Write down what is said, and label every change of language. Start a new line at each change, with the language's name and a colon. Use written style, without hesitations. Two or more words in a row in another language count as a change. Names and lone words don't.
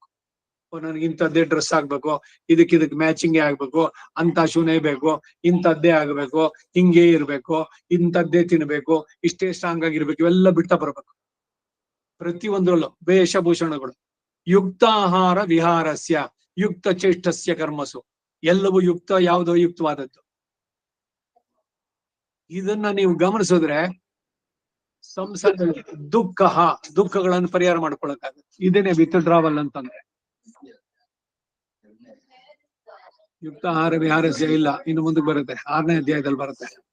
Kannada: ನನಗೆ ಇಂಥದ್ದೇ ಡ್ರೆಸ್ ಆಗ್ಬೇಕು, ಇದಕ್ಕೆ ಮ್ಯಾಚಿಂಗೇ ಆಗ್ಬೇಕು, ಅಂತ ಶೂನೇ ಬೇಕು, ಇಂಥದ್ದೇ ಆಗ್ಬೇಕು, ಹಿಂಗೇ ಇರ್ಬೇಕು, ಇಂಥದ್ದೇ ತಿನ್ಬೇಕು, ಇಷ್ಟೇ ಸ್ಟ್ರಾಂಗ್ ಆಗಿರ್ಬೇಕು, ಇವೆಲ್ಲ ಬಿಡ್ತಾ ಬರ್ಬೇಕು. ಪ್ರತಿಯೊಂದರಲ್ಲೂ ವೇಷಭೂಷಣಗಳು.
Sanskrit: ಯುಕ್ತಾಹಾರ ವಿಹಾರಸ್ಯ ಯುಕ್ತ ಚೇಷ್ಟಸ್ಯ ಕರ್ಮಸು.
Kannada: ಎಲ್ಲವೂ ಯುಕ್ತ, ಯಾವುದೋ ಯುಕ್ತವಾದದ್ದು. ಇದನ್ನ ನೀವು ಗಮನಿಸಿದ್ರೆ ಸಂಸಾರದಲ್ಲಿ ದುಃಖಗಳನ್ನು ಪರಿಹಾರ ಮಾಡ್ಕೊಳಕ್ಕಾಗುತ್ತೆ. ಇದೇನೆ ವಿತ್ಡ್ರಾವಲ್ ಅಂತಂದ್ರೆ.
Sanskrit: ಯುಕ್ತ ಆಹಾರ ವಿಹಾರಸ್ಯ
Kannada: ಇಲ್ಲ, ಇನ್ನು ಮುಂದಕ್ಕೆ ಬರುತ್ತೆ, 6ನೇ ಅಧ್ಯಾಯದಲ್ಲಿ ಬರುತ್ತೆ.